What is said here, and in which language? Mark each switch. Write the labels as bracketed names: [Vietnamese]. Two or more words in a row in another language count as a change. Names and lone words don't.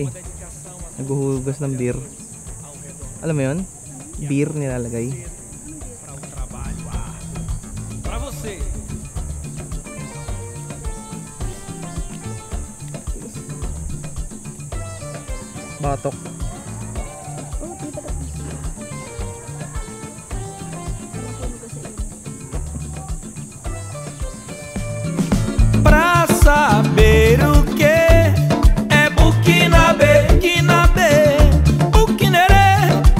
[Filipino] Naghuhugas ng beer. Alam mo yun? Beer nilalagay. Batok. [Portuguese] Pra saber o que é Burkinabe, Quinabe, Burkinerê.